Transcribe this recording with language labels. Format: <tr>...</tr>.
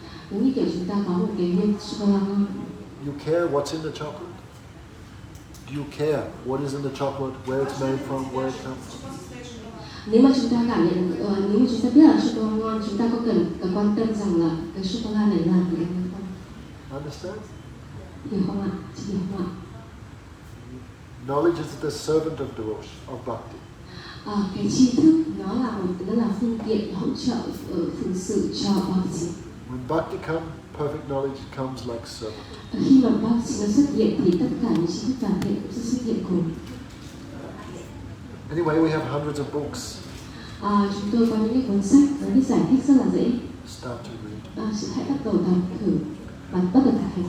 <vi>Giống như kiểu chúng ta có một cái viên sô-cô-la ngon.</vi> <en>You care what's in the chocolate? Do you care what is in the chocolate, where it's made from, where it comes from?</en> <vi>Nếu mà chúng ta cảm nhận, nếu mà chúng ta biết là sô-cô-la ngon, chúng ta có cần quan tâm rằng là cái sô-cô-la này làm từ đâu không?</vi> <en>Understand?</en> <vi>Hiểu không ạ? Chị hiểu không ạ?</vi> <en>Knowledge is the servant of devotion, of bhakti.</en> <vi>Cái tri thức nó là phương tiện hỗ trợ phụng sự cho bhakti.</vi> <en>When bhakti comes, perfect knowledge comes like servant.</en> <vi>Khi mà bhakti nó xuất hiện thì tất cả những tri thức toàn thể cũng sẽ xuất hiện cùng.</vi> <en>Anyway, we have hundreds of books.</en> <vi>Chúng tôi có những cái cuốn sách với cái giải thích rất là dễ.</vi> <en>Start to read.</en> <vi>Chị hãy bắt đầu đọc thử và bắt đầu thực hành.</vi>